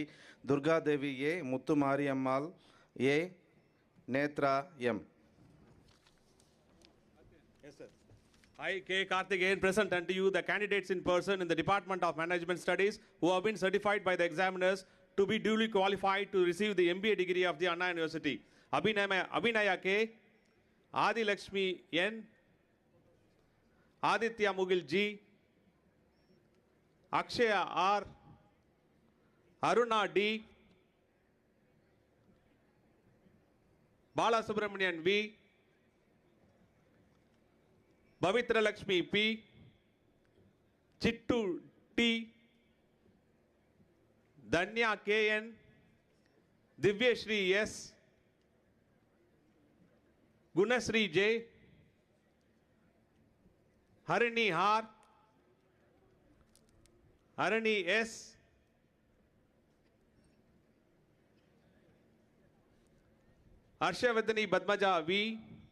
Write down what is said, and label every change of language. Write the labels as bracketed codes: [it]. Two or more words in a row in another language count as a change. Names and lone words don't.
[en] Durga Devi A, Muthu Mariammal A, Netra M. Yes, sir. I, K. Karthikeyan, present unto you the candidates in person in the Department of Management Studies who have been certified by the examiners to be duly qualified to receive the MBA degree of the Anna University. Abhinaya K, Adi Lakshmi N, Aditya Mugil G, Akshaya R, Aruna D, Bala Subramanian V, Bavitra Lakshmi P, Chittu T, Danya KN, Divyashri S, Gunasri J, Harini R, Harini S, Harshavardhani Badmaja V,